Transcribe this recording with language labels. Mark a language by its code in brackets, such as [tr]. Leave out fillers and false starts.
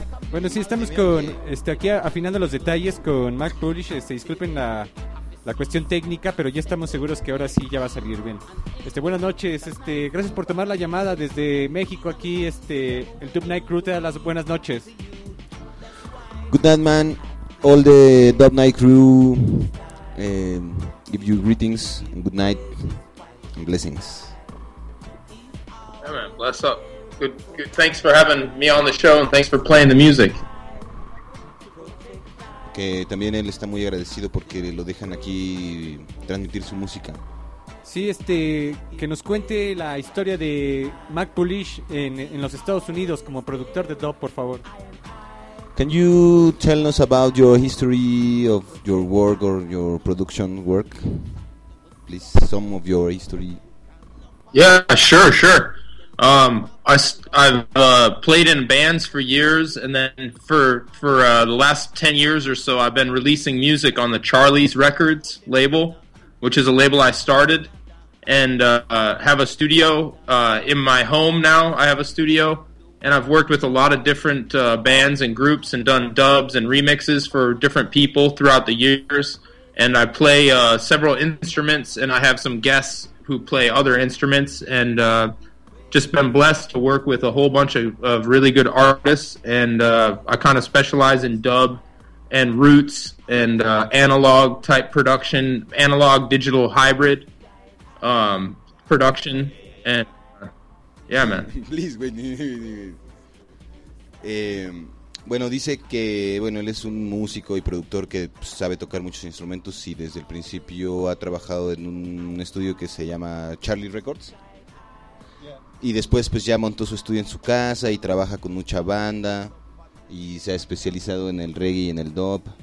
[es] Bueno, sí, estamos con aquí afinando los detalles con Mac Pulish. Disculpen la cuestión técnica, pero ya estamos seguros que ahora sí ya va a salir bien. Buenas noches, gracias por tomar la llamada desde México aquí, el Dub Night Crew te da las buenas noches. [en] Good night, man. All the Dub Night Crew give you greetings, and good night, and blessings. Yeah, man, bless up. Good. Thanks for having me on the show and thanks for playing the music. [es] Que también él está muy agradecido porque lo dejan aquí transmitir su música. Sí, que nos cuente la historia de Mac Pulish en los Estados Unidos como productor de dub, por favor. [en] Can you tell us about your history of your work or your production work? Please, some of your history. Yeah, sure. I've played in bands for years, and then for the last 10 years or so, I've been releasing music on the Charlie's Records label, which is a label I started, and have a studio in my home now. I have a studio, and I've worked with a lot of different bands and groups and done dubs and remixes for different people throughout the years, and I play several instruments, and I have some guests who play other instruments, and... just been blessed to work with a whole bunch of really good artists, and I kind of specialize in dub and roots and analog type production, analog digital hybrid production, and yeah, man. [es] Please, bueno, dice que bueno, él es un músico y productor que sabe tocar muchos instrumentos y desde el principio ha trabajado en un estudio que se llama Charlie Records. Y después pues ya montó su estudio en su casa y trabaja con mucha banda y se ha especializado en el reggae y en el dub.